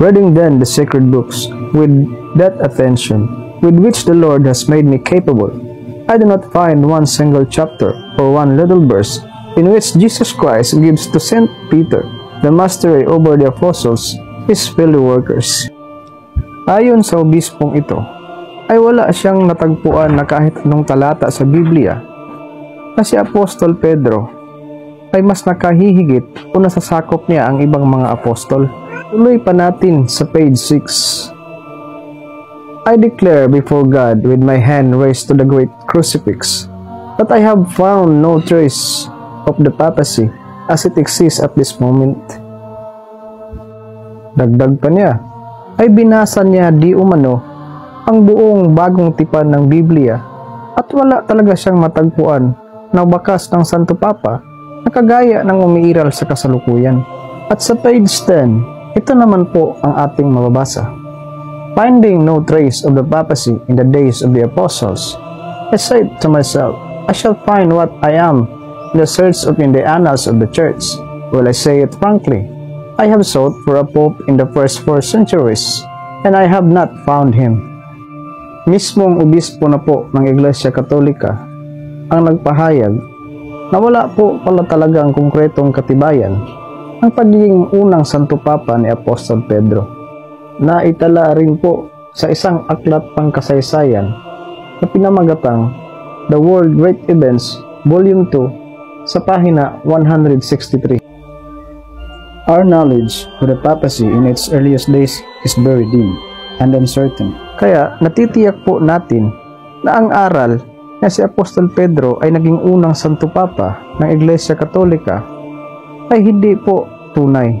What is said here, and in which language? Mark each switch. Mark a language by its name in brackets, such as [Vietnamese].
[English] Reading then the sacred books with that attention with which the Lord has made me capable, I do not find one single chapter or one little verse in which Jesus Christ gives to Saint Peter the mastery over the apostles, his fellow workers. [Filipino] Ayon sa obispong ito, ay wala siyang natagpuan na kahit anong talata sa Biblia na si Apostol Pedro ay mas nakahihigit o nasasakop niya ang ibang mga apostol. Tuloy pa natin sa page 6. [English] I declare before God with my hand raised to the great crucifix that I have found no trace of the papacy as it exists at this moment. [Filipino] Dagdag pa niya, ay binasa niya di umano ang buong bagong tipan ng Biblia at wala talaga siyang matagpuan na bakas ng Santo Papa na kagaya ng umiiral sa kasalukuyan. At sa page 10, ito naman po ang ating mababasa. [English] Finding no trace of the papacy in the days of the apostles, I said to myself, I shall find what I am in the search of in the annals of the church. Well, I say it frankly, I have sought for a pope in the first 4 centuries, and I have not found him. [Filipino] Mismong obispo na po ng Iglesia Katolika ang nagpahayag na wala po pala talagang konkretong katibayan ang pagiging unang Santo Papa ni Apostol Pedro. Naitala rin po sa isang aklat pangkasaysayan na pinamagatang The World Great Events, Volume 2, sa pahina 163. [English] Our knowledge of the papacy in its earliest days is very dim and uncertain. [Filipino] Kaya natitiyak po natin na ang aral na si Apostol Pedro ay naging unang Santo Papa ng Iglesia Katolika ay hindi po tunay.